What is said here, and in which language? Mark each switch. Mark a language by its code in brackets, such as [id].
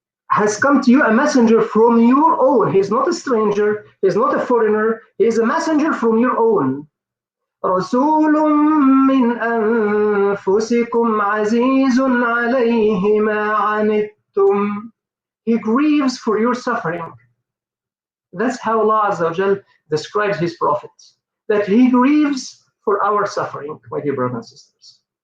[en] Has come to you a messenger from your own. He is not a stranger. He is not a foreigner. He is a messenger from your own. [ar] رسول من أنفسكم عزيز عليه ما عنتم. [en] He grieves for your suffering. That's how Allah Azza wa Jal describes his prophets, that he grieves for our suffering, my dear brothers and sisters.